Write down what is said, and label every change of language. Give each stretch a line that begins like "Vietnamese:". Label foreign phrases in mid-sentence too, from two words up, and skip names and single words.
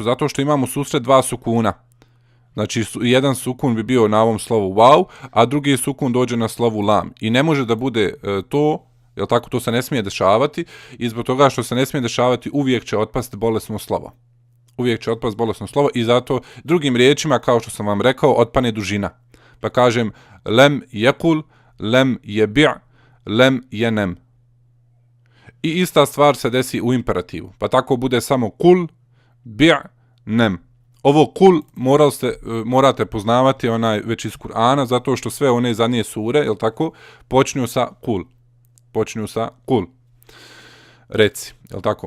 Bosnian: Zato što imamo susret dva sukuna. Znači, jedan sukun bi bio na ovom slovu waw, a drugi sukun dođe na slovu lam. I ne može da bude to, Jel tako, to se ne smije dešavati i zbog toga što se ne smije dešavati uvijek će otpasti bolesno slovo. Uvijek će otpasti bolesno slovo i zato drugim riječima, kao što sam vam rekao, otpane dužina. Pa kažem
Arabic: لَمْ يَقُلْ لَمْ يَبِعْ لَمْ يَنَمْ.
Bosnian: I ista stvar se desi u imperativu. Pa tako bude samo
Arabic: قُلْ بِعْ نَمْ.
Bosnian: Ovo kul morate poznavati već iz Kur'ana, zato što sve one zadnje sure, jel tako, počinju sa kul. Počinju sa kul. Reci, jel tako?